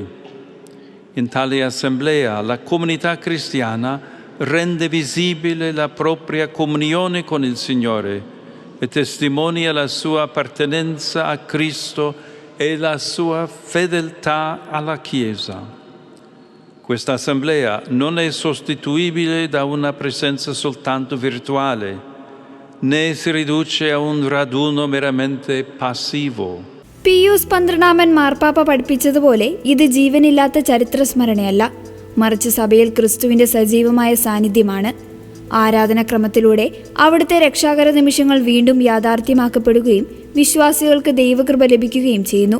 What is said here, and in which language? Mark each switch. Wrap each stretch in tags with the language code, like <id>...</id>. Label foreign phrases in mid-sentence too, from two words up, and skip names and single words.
<it>In tale assemblea la comunità cristiana rende visibile la propria comunione con il Signore e testimonia la sua appartenenza a Cristo e la sua fedeltà alla Chiesa. Questa assemblea non è sostituibile da una presenza soltanto virtuale. né si riduce a un raduno meramente passivo.</it> <ml>പിയൂസ് 12 മാർപ്പാപ്പ പഠിപ്പിച്ചതുപോലെ ഇത് ജീവനില്ലാത്ത ചരിത്ര സ്മരണയല്ല, മറിച്ച് സഭയിൽ ക്രിസ്തുവിന്റെ സജീവമായ സാന്നിധ്യമാണ്. ആരാധനാക്രമത്തിലൂടെ അവിടുത്തെ രക്ഷാകര നിമിഷങ്ങൾ വീണ്ടും യാഥാർത്ഥ്യമാക്കപ്പെടുകയും വിശ്വാസികൾക്ക് ദൈവകൃപ ലഭിക്കുകയും ചെയ്യുന്നു.</ml>